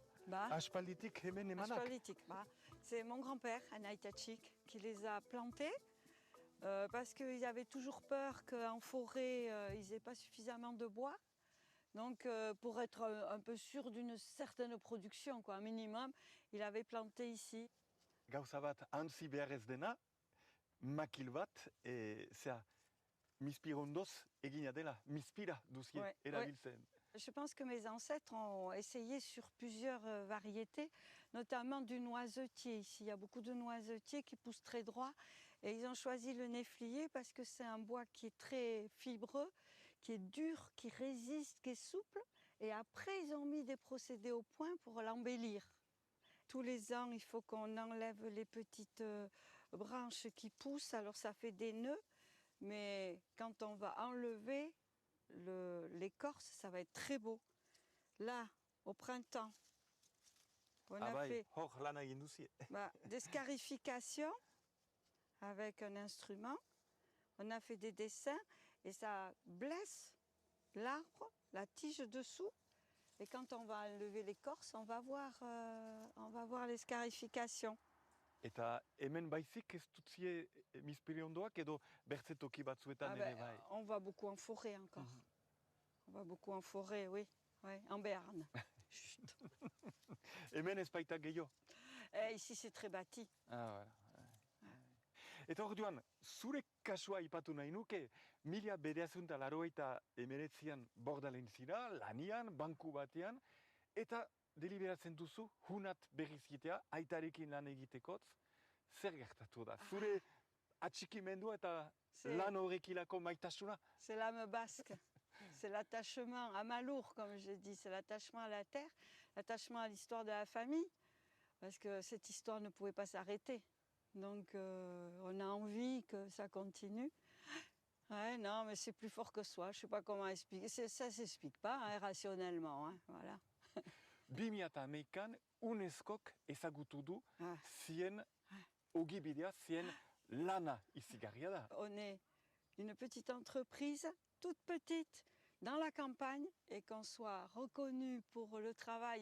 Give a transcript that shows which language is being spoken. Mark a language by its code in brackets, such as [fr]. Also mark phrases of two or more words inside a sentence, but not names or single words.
[eu] Aspalditik hemen emanak. Aspalditik, [fr] c'est mon grand-père, Anaïtachik, qui les a plantés parce qu'ils avaient toujours peur qu'en forêt, ils n'aient pas suffisamment de bois. Donc, pour être un peu sûr d'une certaine production, quoi, un minimum, il avait planté ici. [eu] Gauza bat antzi behar ez dena, makil bat, zera, mispirondoz egina dela, mispira duzie [fr] Ouais, [eu] erabiltzen. [fr] Je pense que mes ancêtres ont essayé sur plusieurs variétés, notamment du noisetier. Ici, il y a beaucoup de noisetiers qui poussent très droit. Et ils ont choisi le néflier parce que c'est un bois qui est très fibreux, qui est dur, qui résiste, qui est souple. Et après, ils ont mis des procédés au point pour l'embellir. Tous les ans, il faut qu'on enlève les petites branches qui poussent. Alors, ça fait des nœuds. Mais quand on va enlever l'écorce, ça va être très beau. Là, au printemps, on a fait [eu] hor lana egin duzie. [fr] des scarifications avec un instrument. On a fait des dessins et ça blesse l'arbre, la tige dessous. Et quand on va enlever l'écorce, on va voir les scarifications. [eu] Eta hemen baizik ez dutzie mispiriondoak edo bertze toki batzuetan ere bai. [fr] On va beaucoup en forêt encore. On va beaucoup en forêt, oui. Ouais, en Béarn. Chut. [eu] Hemen ez baita gehiago. [fr] Ici, c'est très bâti. Voilà. [eu] Eta orduan, zure kasua aipatu nahi nuke, 1989an Bordalen zira, lanian, banku batean, eta deliberatzen duzu, hunat berriz egitea, aitarekin lan egitekotz, zer gertatu da? Zure atxikimendua eta lan horrekilako maitasuna? [fr] C'est l'âme basque. C'est l'attachement à Malour, comme je dis. C'est l'attachement à la terre, l'attachement à l'histoire de la famille. Parce que cette histoire ne pouvait pas s'arrêter. Donc, on a envie que ça continue. Ouais, non, mais c'est plus fort que soi. Je ne sais pas comment expliquer. Ça ne s'explique pas, rationnellement. Voilà. [eu] 2011an UNESCOk ezagutu du zien ogibidea, zien lana izigarria da. [fr] On est une petite entreprise, toute petite, dans la campagne, et qu'on soit reconnu pour le travail.